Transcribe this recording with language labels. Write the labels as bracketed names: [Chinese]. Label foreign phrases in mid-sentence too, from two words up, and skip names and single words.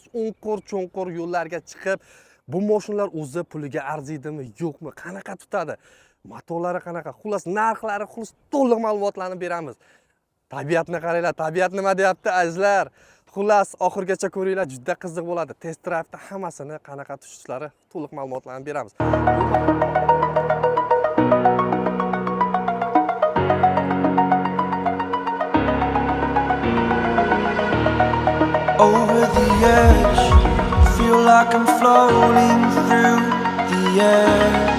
[Uzbek] O'nqir-cho'nqir yo'llarga chiqib, bu mashinalar o'zi puliga arziydimi, yo'qmi, qanaqa tutadi? Motorlari qanaqa? Xullas, narxlari, xullas to'liq ma'lumotlarni beramiz. Tabiatni qaranglar, tabiat nima deyapti azizlar? Xullas, oxirgacha ko'ringlar, juda qiziq bo'ladi. [English] Test drive'da [Uzbek] hammasini qanaqa tushishlari to'liq ma'lumotlarni beramiz. [English] Over the edge, feel like I'm floating through the air.